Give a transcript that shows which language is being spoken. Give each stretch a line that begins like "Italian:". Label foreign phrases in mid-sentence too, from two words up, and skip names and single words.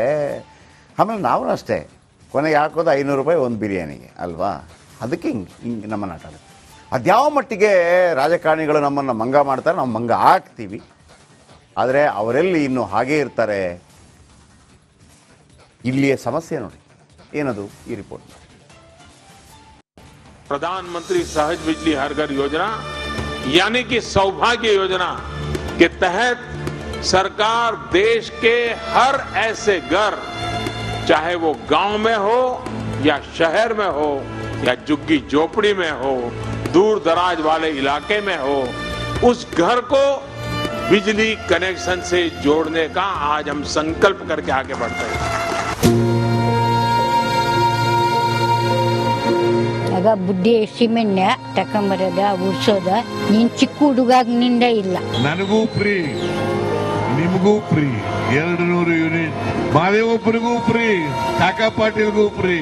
Kannada: ಆಮೇಲೆ ನಾವು ಅಷ್ಟೇ, ಕೊನೆಗೆ ಹಾಕೋದು 500 ರೂಪಾಯಿ ಒಂದು ಬಿರಿಯಾನಿಗೆ ಅಲ್ವಾ? ಅದಕ್ಕೆ ಹಿಂಗೆ ನಮ್ಮನ್ನು ಆಟ ಆಡುತ್ತೆ. ಅದ್ಯಾವ ಮಟ್ಟಿಗೆ ರಾಜಕಾರಣಿಗಳು ನಮ್ಮನ್ನು ಮಂಗ ಮಾಡ್ತಾರೆ, ನಾವು ಮಂಗ ಹಾಕ್ತೀವಿ. ಆದರೆ ಅವರೆಲ್ಲಿ ಇನ್ನೂ ಹಾಗೇ ಇರ್ತಾರೆ. ಇಲ್ಲಿಯ ಸಮಸ್ಯೆ ನೋಡಿ ಏನದು, ಈ ರಿಪೋರ್ಟ್.
Hindi: प्रधानमंत्री सहज बिजली हर घर योजना यानी कि सौभाग्य योजना के तहत सरकार देश के हर ऐसे घर, चाहे वो गांव में हो या शहर में हो या झुग्गी झोपड़ी में हो, दूर दराज वाले इलाके में हो, उस घर को बिजली कनेक्शन से जोड़ने का आज हम संकल्प करके आगे बढ़ते हैं.
Kannada: ಆಗ ಬುಡ್ಡಿ ಸಿಮೆಣ್ಣ ತಕೊಂಬರದ ಉಡ್ಸೋದ ನೀನ್ ಚಿಕ್ಕ ಹುಡುಗಾಗ್ನಿಂದ ಇಲ್ಲ. ನನಗೂ ಫ್ರೀ, ನಿಮಗೂ ಫ್ರೀ. 200 ಯೂನಿಟ್ ಮಾದೇವಪ್ಪರಿಗೂ ಫ್ರೀ, ಕಾಕಾ ಪಾಟೀಲ್ಗೂ ಫ್ರೀ.